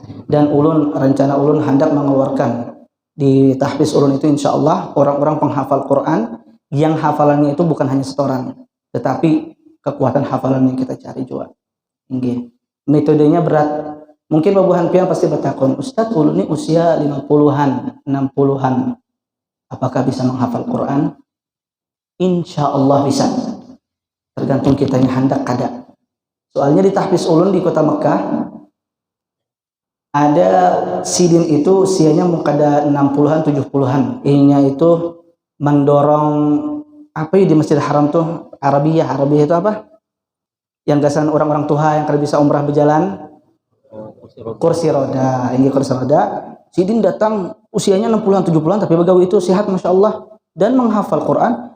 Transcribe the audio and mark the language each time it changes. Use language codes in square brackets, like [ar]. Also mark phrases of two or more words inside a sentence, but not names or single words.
[bjn] Dan ulun, rencana ulun hendak mengeluarkan di tahfiz ulun itu [ar] insya Allah [bjn] orang-orang penghafal Quran yang hafalannya itu bukan hanya setoran, tetapi kekuatan hafalan yang kita cari juga. [id] Nggih. Metodenya berat. [bjn] Mungkin babuhan pian pasti bertakon, Ustadz ulun ini usia 50-an, 60-an. [id] Apakah bisa menghafal Quran? [ar] Insya Allah bisa. [bjn] Tergantung kitanya hendak kada. Soalnya di tahfiz ulun di kota Mekah ada sidin itu usianya mukada 60-an 70-an. [id] Ininya itu mendorong apa ya di Masjidil Haram tuh Arabiyah itu apa? [bjn] Yang gasan orang-orang tua yang kada bisa umrah berjalan, kursi roda. [id] Ini kursi roda. [bjn] Sidin datang usianya 60-an 70-an tapi begawi itu sehat [ar] Masya Allah [bjn] dan menghafal Quran.